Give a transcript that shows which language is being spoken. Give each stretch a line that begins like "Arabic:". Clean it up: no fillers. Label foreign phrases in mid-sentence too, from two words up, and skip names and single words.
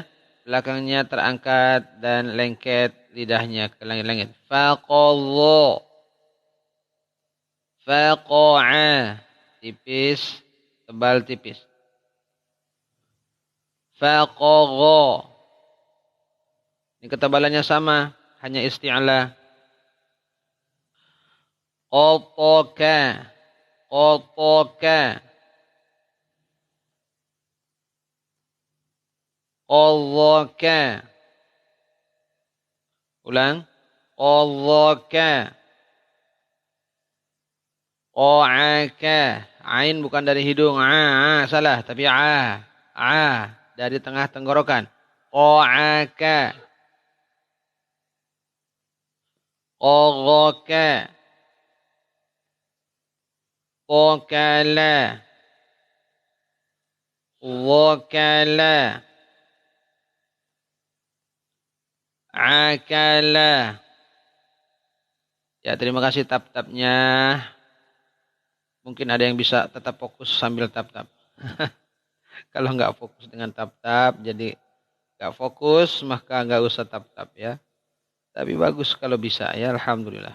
Indonesian: Belakangnya terangkat dan lengket lidahnya ke langit-langit.
Arabic: Faqadho. Faqa'a.
Indonesian: Tipis, tebal tipis. Faqagha. Ini ketebalannya sama, hanya isti'la.
Arabic: Qataka. Qataka. Qadhaka. Ulang. Qadhaka. Qa'aka.
Indonesian: Ain bukan dari hidung. Salah. Tapi dari tengah tenggorokan.
Arabic: Qa'aka. Qaghaka. Qakala. Wakala. Akala.
Indonesian: Ya, terima kasih tap-tapnya. Mungkin ada yang bisa tetap fokus sambil tap-tap. Kalau nggak fokus dengan tap-tap, jadi nggak fokus, maka nggak usah tap-tap ya. Tapi bagus kalau bisa ya, alhamdulillah.